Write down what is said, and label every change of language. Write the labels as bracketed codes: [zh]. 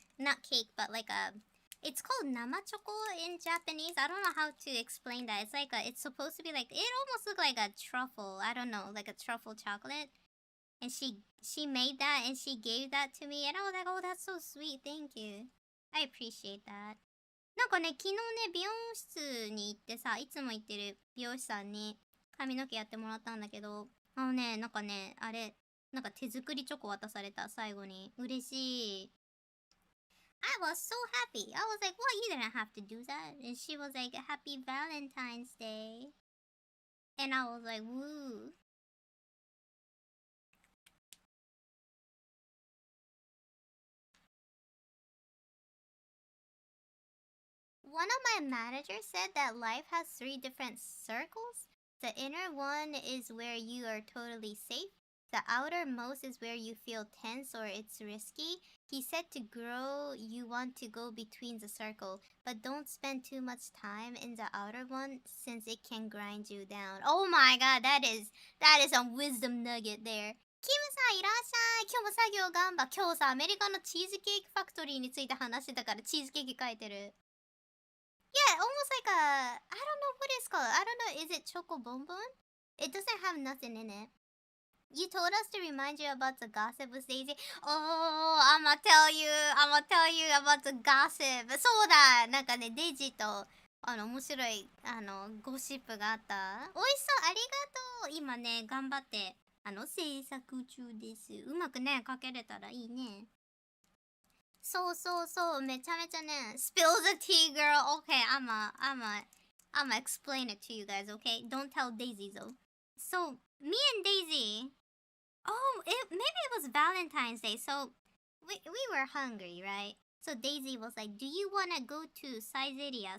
[en] Not cake, but like it's called namachoko in Japanese. I don't know how to explain that. It's like it's supposed to be like, it almost looked like a truffle. I don't know, like a truffle chocolate. And she made that and she gave that to me. And I was like, oh, that's so sweet. Thank you. I appreciate that. [ja] なんかね、昨日ね、美容室に行ってさ、いつも行ってる美容師さんに髪の毛やってもらったんだけど、なんかね、あれ、なんか手作りチョコ渡された、最後に。 [en] 嬉しい。 I was so happy. I was like, well, you didn't have to do that. And she was like, Happy Valentine's Day. And I was like, woo. One of my managers said that life has 3 different circles. The inner one is where you are totally safe. The outermost is where you feel tense or it's risky. He said to grow, you want to go between the circle, but don't spend too much time in the outer one since it can grind you down. Oh my god, that is a wisdom nugget there. [ja] キムさんいらっしゃい。今日も作業頑張。今日さ、アメリカのチーズケーキファクトリーについて話してたからチーズケーキ書いてる。 [en] Yeah, almost like I don't know what it's called. I don't know, is it choco bonbon? It doesn't have nothing in it. You told us to remind you about the gossip with Daisy. Oh, I'ma tell you about the gossip. [ja] そうだ、なんかね、デイジーと、面白い、ゴシップがあった。美味しそう、ありがとう。今ね、頑張って、制作中です。うまくね、書けれたらいいね。そう、めちゃめちゃね、 spill the tea, girl. [en] Okay, I'ma explain it to you guys, okay? Don't tell Daisy though. So, me and Daisy, maybe it was Valentine's Day. So, we were hungry, right? So Daisy was like, do you want to go to Saizeria?